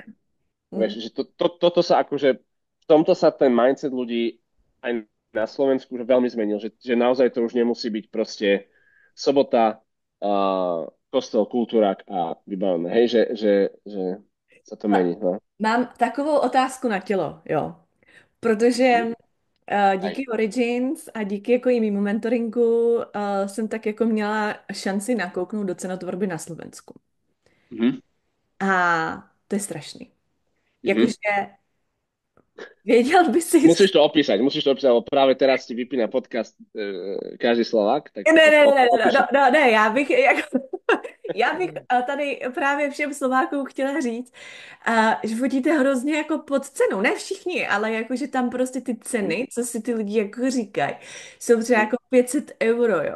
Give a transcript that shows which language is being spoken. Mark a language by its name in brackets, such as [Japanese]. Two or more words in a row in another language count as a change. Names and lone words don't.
[Slovak] nedela, vieš, že toto sa akože, v tomto sa ten mindset ľudí aj na Slovensku už veľmi zmenil, že naozaj to už nemusí byť proste sobota, kostel, kultúrak a vybavené. Hej, že sa to Ale mení. No. [Czech] mám takovou otázku na tělo, jo. Protože Mhm. Aj. díky Origins a díky jako i mýmu mentoringu jsem tak jako měla šanci nakouknout do cenotvorby na Slovensku. Mhm. A to je strašný. Mhm. Jakože věděl by si... [Slovak] Musíš to opísať, lebo práve teraz ti vypína podcast každý Slovák, tak [Czech] Ne, ne, ne, ne, [Slovak] opíš [Czech] ne, [Slovak] to. [Czech] ne, ne, já bych, jako, já bych tady právě všem Slovákům chtěla říct, že fotíte hrozně jako pod cenou, ne všichni, ale jako, že tam prostě ty Mhm. ceny, co si ty lidi jako říkají, jsou třeba jako 500 euro, jo.